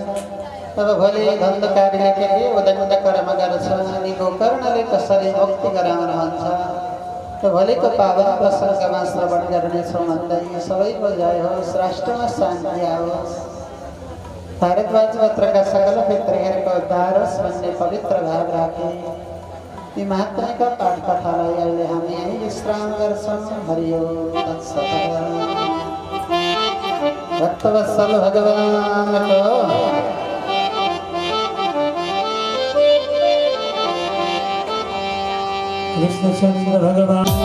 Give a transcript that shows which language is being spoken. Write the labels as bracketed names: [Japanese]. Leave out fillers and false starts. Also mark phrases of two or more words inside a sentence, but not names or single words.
[Nepali] तब भोलि धन्धकारीले के उदण्ड कर्म गर्छ अनि गोकर्णले कसरी मुक्ति गराउनुहुन्छ त भोलिको पावन प्रसङ्गमा श्रवण गर्नेछौँ भन्दै सबैको जय होस्, राष्ट्रमा शान्ति आओस्, भारतवासी पत्रका सकल पितृहरूको उद्धार होस् भन्ने पवित्र भाव राखे यी महात्म्यका पाठ कथालाई अहिले हामी यही विश्राम गर्छौँ। [Sanskrit] हरि ओम तत्सत्। [Nepali] भक्तवत्सल भगवानको कृष्णचन्द्र भगवान